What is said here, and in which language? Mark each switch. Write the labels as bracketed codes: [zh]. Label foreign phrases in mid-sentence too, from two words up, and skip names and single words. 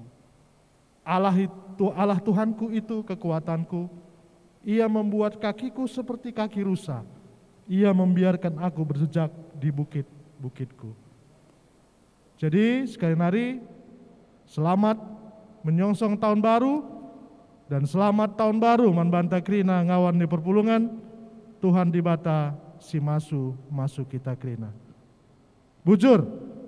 [id] Allah Tuhanku itu kekuatanku, Ia membuat kakiku seperti kaki rusa. Ia membiarkan aku berjejak di bukit-bukitku. Jadi sekali lagi, selamat menyongsong tahun baru, dan selamat tahun baru [btx] manbanta krina ngawan di perpulungan. Tuhan dibata si masuk kita krina. bujur,